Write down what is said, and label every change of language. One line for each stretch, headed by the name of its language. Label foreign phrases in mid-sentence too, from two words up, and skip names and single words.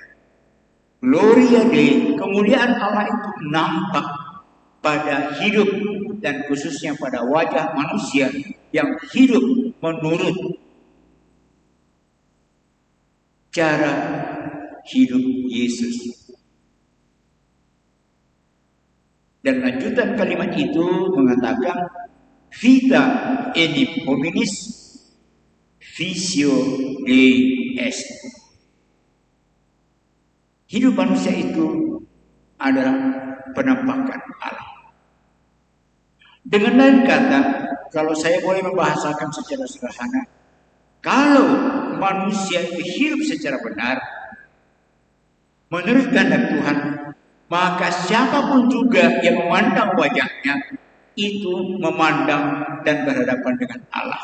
Latin: Gloria Dei,
Indonesian: kemuliaan Allah itu nampak pada hidup dan khususnya pada wajah manusia yang hidup menurut cara hidup Yesus. Dan lanjutan kalimat itu mengatakan
Latin: vita enim hominis visio Dei est.
Indonesian: Hidup manusia itu adalah penampakan Allah. Dengan lain kata, kalau saya boleh membahasakan secara sederhana, kalau manusia itu hidup secara benar menurut kehendak Tuhan, maka siapapun juga yang memandang wajahnya itu memandang dan berhadapan dengan Allah.